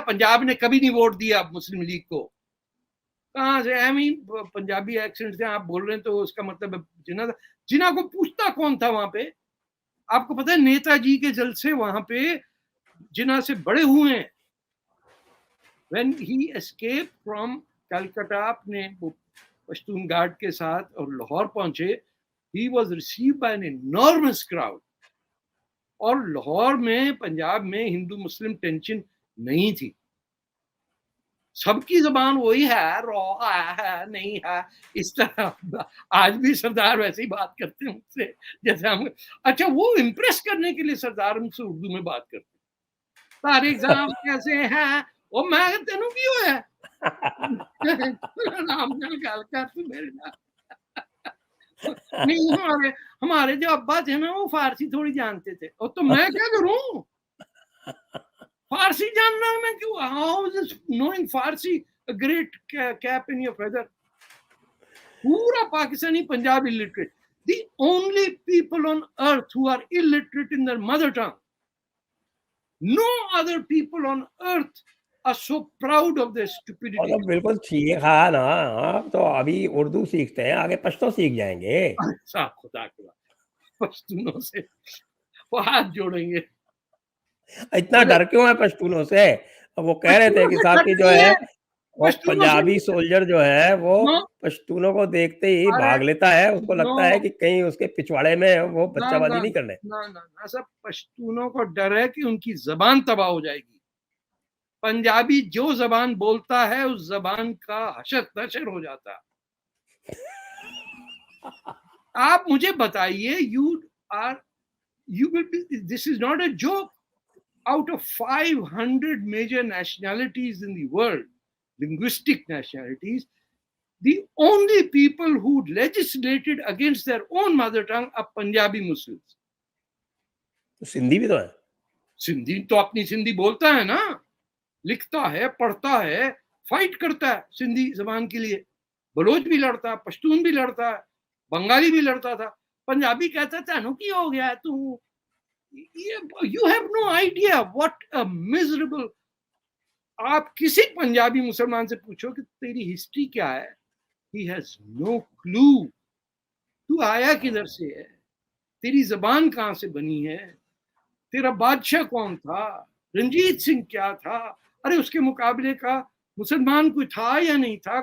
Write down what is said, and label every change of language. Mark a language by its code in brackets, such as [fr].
[hi] पंजाब ने कभी नहीं वोट दिया मुस्लिम लीग को। कहाँ से? पंजाबी एक्सेंट से आप बोल रहे हैं तो उसका मतलब जिन्ना को पूछता कौन था वहां पे? आपको पता है नेताजी के जलसे वहां पे जिन्ना से बड़े हुए हैं। [en] When he escaped from Calcutta, [hi] अपने पश्तून गार्ड के साथ और लाहौर पहुंचे, [en] he was received by an enormous crowd। [hi] और लाहौर में, पंजाब में हिंदू मुस्लिम टेंशन नहीं थी, सबकी जबान वही है, रो है नहीं है, इस तरह। आज भी सरदार वैसे ही बात करते हैं मुझसे जैसे हम, अच्छा वो इम्प्रेस करने के लिए सरदार हमसे उर्दू में बात करते हैं। तारिक साहब कैसे हैं? [pa] ਉਹ ਮੈਂ ਤੈਨੂੰ ਕੀ ਹੋਇਆ? [hi] नाम [pa] ਨਾਲ ਗੱਲ [hi] कर तू मेरे नाल। नहीं, हमारे जो अब्बा थे ना वो फारसी थोड़ी जानते थे, और तो मैं क्या करूं? फारसी जानना मैं क्यों? [en] How is knowing Farsi a great cap in your feather? [hi] पूरा Pakistani Punjab illiterate. [en] The only people on earth who are illiterate in their mother tongue. No other people on earth are so proud of their stupidity। [hi] तो बिल्कुल ठीक है ना, आप तो अभी उर्दू सीखते हैं, आगे पश्तो सीख जाएंगे। अच्छा खुदा के बाद पश्तूनों से वो हाथ जोड़ेंगे। इतना डर क्यों है पश्तूनों से? वो कह रहे थे कि साहब की जो है वो पंजाबी सोल्जर जो है वो पश्तूनों को देखते ही भाग लेता है, उसको लगता है कि कहीं उसके पिछवाड़े में वो बच्चाबाजी नहीं करने। ना सब पश्तूनों को डर है कि उनकी जबान तबाह हो जाएगी। पंजाबी जो जबान बोलता है उस जबान का हशर नशर हो जाता। आप मुझे बताइए, [en] you will be, this is not a joke, out of 500 major nationalities in the world, linguistic nationalities, the only people who legislated against their own mother tongue are Punjabi Muslims। [hi] Sindhi भी तो है। सिंधी तो अपनी सिंधी बोलता है ना, लिखता है, पढ़ता है, फाइट करता है सिंधी जबान के लिए। बलोच भी लड़ता है, पश्तून भी लड़ता है, बंगाली भी लड़ता था। पंजाबी कहता था [pa] नु की हो गया तू? [en] You have no idea what a miserable। [hi] आप किसी पंजाबी मुसलमान से पूछो कि तेरी हिस्ट्री क्या है, [en] he has no clue। [hi] तू आया किधर से है, तेरी जबान कहां से बनी है, तेरा बादशाह कौन था, रंजीत सिंह क्या था, अरे उसके मुकाबले का मुसलमान कोई था या नहीं था?